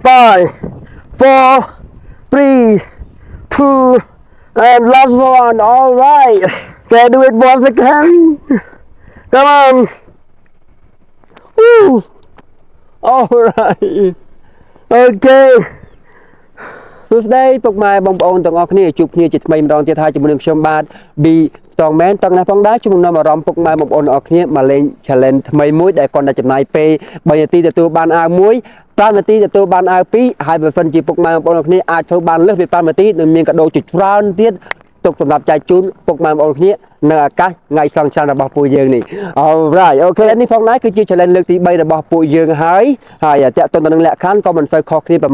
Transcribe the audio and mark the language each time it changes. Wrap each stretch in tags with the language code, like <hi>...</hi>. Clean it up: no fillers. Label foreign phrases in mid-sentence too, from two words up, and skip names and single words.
<en>5 4 3 2 and last one. All right, can I do it once again? Come on. Woo. All right.</en> <km>Okay. សួស្តីពុកម៉ែបងប្អូនទាំងអស់គ្នាជួបគ្នាជាថ្មីម្ដងទៀតហើយជាមួយនឹងខ្ញុំបាទ B Strongman តឹងណាផងដែរជំនុំអារម្មណ៍ពុកម៉ែបង ប្អូនទាំងអស់គ្នាមកលេង challenge ថ្មីមួយដែលគាត់តែចំណាយពេល3នាទីទទួលបានអាវមួយ5នាទីទទួលបានអាវ2ហើយបើសិនជាពុកម៉ែបងប្អូនទាំងគ្នាអាចធ្វើបានលើសពី5នាទីនឹងមានកាដូជាច្រើនទៀតទុកសម្រាប់ចែកជូនពុកម៉ែបងប្អូនគ្នានៅឱកាសថ្ងៃសង្គ្រាមរបស់ពួកយើងនេះ Alright អូខេនេះផងដែរគឺជា challenge លើកទី3របស់ពួកយើងហើយតាក់ទងទៅនឹងលក្ខខណ្ឌក៏មិនសូវខុសគ្នាប្រហែ</km>